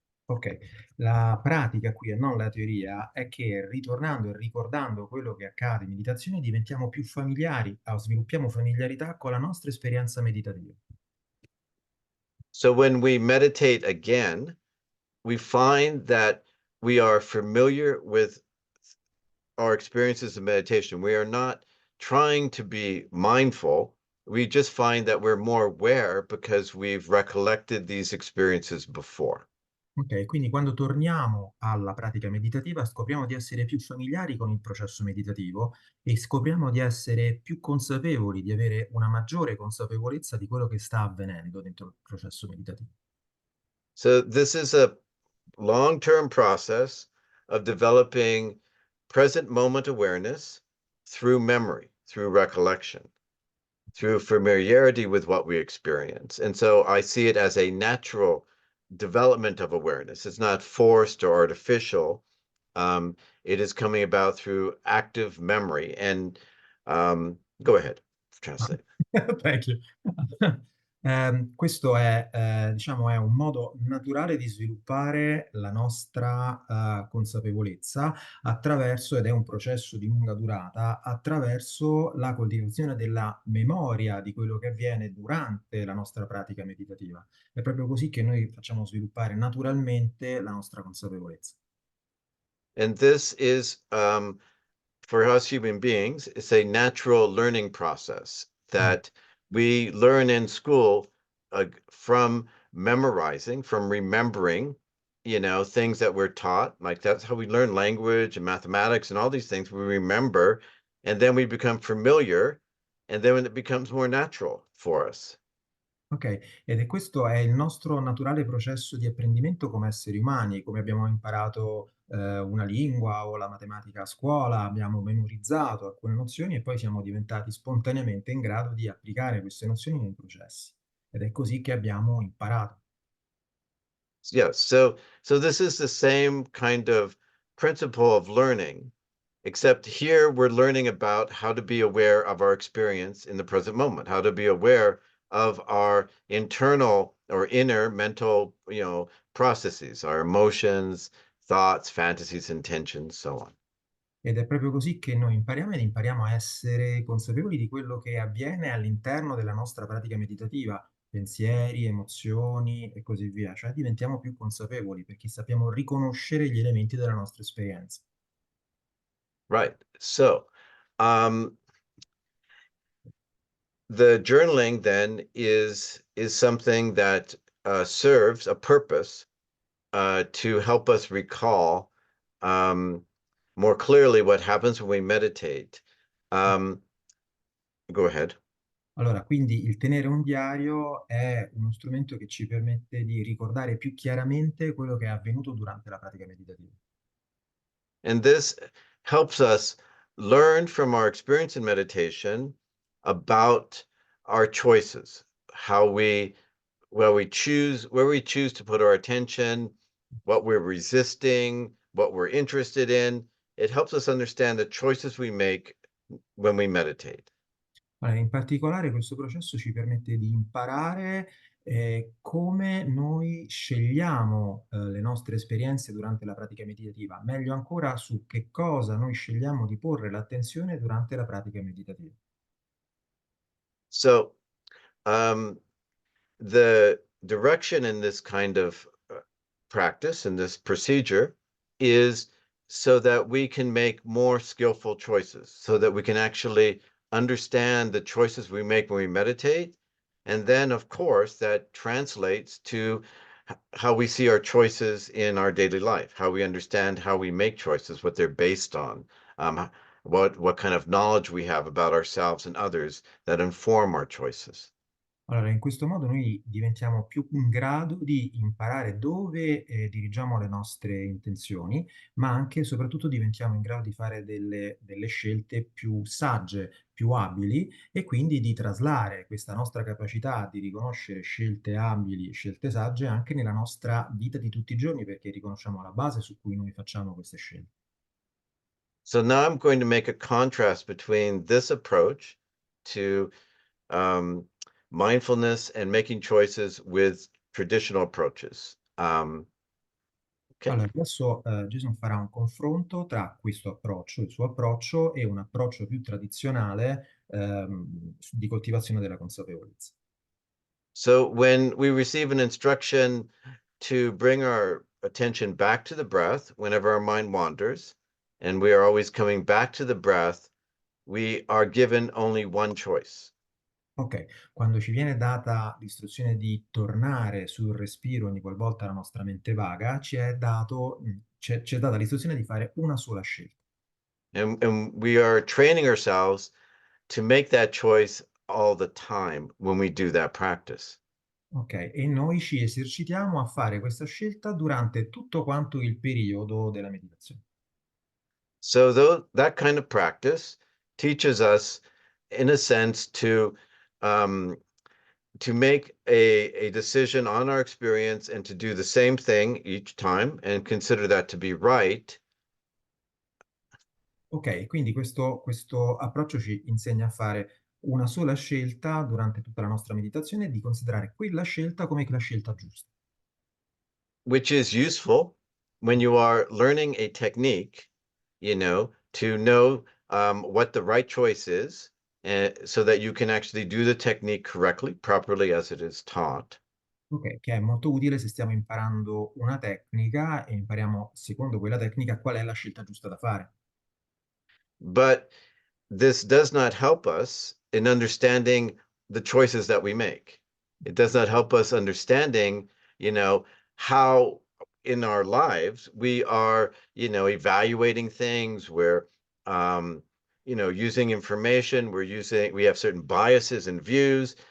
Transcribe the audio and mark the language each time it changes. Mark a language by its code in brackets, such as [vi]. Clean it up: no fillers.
[it] Ok, la pratica qui e non la teoria è che ritornando e ricordando quello che accade in meditazione diventiamo più familiari, sviluppiamo familiarità con la nostra esperienza meditativa. [en] So when we meditate again, we find that we are familiar with our experiences in meditation. We are not trying to be mindful. We just find that we're more aware because we've recollected these experiences before. [it] Ok, quindi quando torniamo alla pratica meditativa scopriamo di essere più familiari con il processo meditativo e scopriamo di essere più consapevoli, di avere una maggiore consapevolezza di quello che sta avvenendo dentro il processo meditativo. [en] So this is a long-term process of developing present moment awareness through memory, through recollection, through familiarity with what we experience. And so I see it as a natural development of awareness. It's not forced or artificial. It is coming about through active memory. And go ahead, translate. Thank you. [it] Questo è, diciamo, è un modo naturale di sviluppare la nostra consapevolezza attraverso, ed è un processo di lunga durata, attraverso la coltivazione della memoria di quello che avviene durante la nostra pratica meditativa. È proprio così che noi facciamo sviluppare naturalmente la nostra consapevolezza. [en] And this is for us human beings, it's a natural learning process that we learn in school from memorizing, from remembering, things that we're taught. Like that's how we learn language and mathematics and all these things. We remember, and then we become familiar, and then it becomes more natural for us. [it] Ok, questo è il nostro naturale processo di apprendimento come esseri umani, come abbiamo imparato una lingua o la matematica a scuola, abbiamo memorizzato alcune nozioni e poi siamo diventati spontaneamente in grado di applicare queste nozioni nei processi. Ed è così che abbiamo imparato. [en] Yeah, so this is the same kind of principle of learning, except here we're learning about how to be aware of our experience in the present moment, how to be aware of our internal or inner mental, processes, our emotions, thoughts, fantasies, intentions, so on. [it] Ed è proprio così che noi impariamo ed impariamo a essere consapevoli di quello che avviene all'interno della nostra pratica meditativa, pensieri, emozioni e così via. Cioè diventiamo più consapevoli perché sappiamo riconoscere gli elementi della nostra esperienza. [en] Right. So, the journaling then is something that serves a purpose to help us recall more clearly what happens when we meditate. Go ahead. [it] Allora, quindi il tenere un diario è uno strumento che ci permette di ricordare più chiaramente quello che è avvenuto durante la pratica meditativa. [en] And this helps us learn from our experience in meditation about our choices, how we where we choose to put our attention, what we're resisting, what we're interested in. It helps us understand the choices we make when we meditate. [it] Allora, in particolare questo processo ci permette di imparare come noi scegliamo le nostre esperienze durante la pratica meditativa, meglio ancora su che cosa noi scegliamo di porre l'attenzione durante la pratica meditativa. [en] So um, the direction in this kind of practice, in this procedure, is so that we can make more skillful choices, so that we can actually understand the choices we make when we meditate. And then, of course, that translates to how we see our choices in our daily life, how we understand how we make choices, what they're based on, what kind of knowledge we have about ourselves and others that inform our choices. [it] Allora, in questo modo noi diventiamo più in grado di imparare dove dirigiamo le nostre intenzioni, ma anche e soprattutto diventiamo in grado di fare delle scelte più sagge, più abili e quindi di traslare questa nostra capacità di riconoscere scelte abili, scelte sagge anche nella nostra vita di tutti i giorni, perché riconosciamo la base su cui noi facciamo queste scelte. [en] So now I'm going to make a contrast between this approach to um, mindfulness and making choices with traditional approaches. Okay. [it] Allora, adesso Jason farà un confronto tra questo approccio, il suo approccio, e un approccio più tradizionale di coltivazione della consapevolezza. [en] So when we receive an instruction to bring our attention back to the breath whenever our mind wanders, and we are always coming back to the breath, we are given only one choice. [it] Ok, quando ci viene data l'istruzione di tornare sul respiro ogni qualvolta la nostra mente vaga, ci è data l'istruzione di fare una sola scelta. [en] And we are training ourselves to make that choice all the time when we do that practice. [it] Ok, e noi ci esercitiamo a fare questa scelta durante tutto quanto il periodo della meditazione. [en] So that kind of practice teaches us, in a sense, um, to make a decision on our experience and to do the same thing each time and consider that to be right. [it] Ok, quindi questo approccio ci insegna a fare una sola scelta durante tutta la nostra meditazione e di considerare quella scelta come la scelta giusta. [en] Which is useful when you are learning a technique, to know what the right choice is, so that you can actually do the technique correctly, properly as it is taught. [it] Ok, che è molto utile se stiamo imparando una tecnica e impariamo secondo quella tecnica qual è la scelta giusta da fare. [en] But this does not help us in understanding the choices that we make. It does not help us understanding, how in our lives we are, evaluating things, we're, using information, we have certain biases and views.